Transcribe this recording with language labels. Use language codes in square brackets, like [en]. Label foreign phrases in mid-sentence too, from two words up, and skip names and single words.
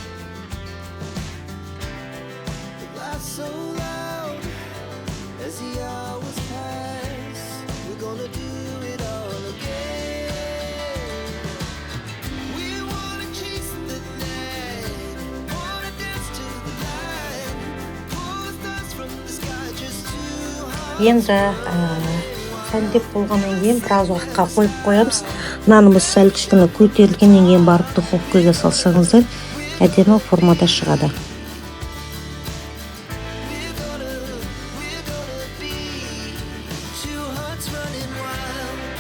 [en] The laughs so loud as the hours pass. We're gonna do it all again. We wanna chase the night, wanna dance to the light, pull the stars from the sky, just two hearts. [kk] Енді сәндеп болғаннан кейін біраз уақытқа қойып қоямыз. Нанымыз сәл кішкене көтерілгеннен кейін барып духовкаға салсаңыздар, әдемі формада шығады. [en] We're gonna be two hearts running wild.